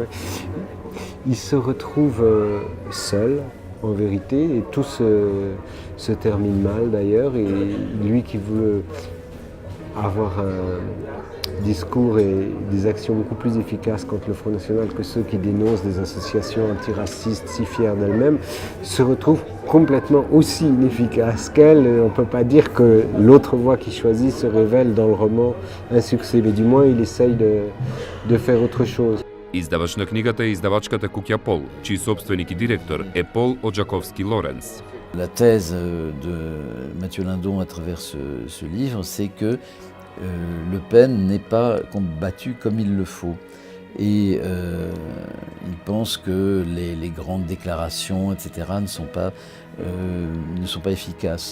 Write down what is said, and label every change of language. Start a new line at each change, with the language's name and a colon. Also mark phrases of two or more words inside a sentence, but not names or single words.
French: Il se retrouve seul, en vérité, et tout se termine mal d'ailleurs, et lui qui veut avoir un discours et des actions beaucoup plus efficaces contre le Front National que ceux qui dénoncent des associations antiracistes si fières d'elles-mêmes, se retrouve complètement aussi inefficace qu'elle. On ne peut pas dire que l'autre voie qu'il choisit se révèle dans le roman un succès, mais du moins il essaye de faire autre chose.
Macedonian: Издавач на книгата е издавачката Куќа Пол, чиј собственик и директор е Пол Оджаковски Лоренц.
French: La thèse de Mathieu Lindon à travers ce livre, c'est que Le Pen n'est pas combattu comme il le faut. Et il pense que les grandes déclarations, etc., ne sont pas efficaces.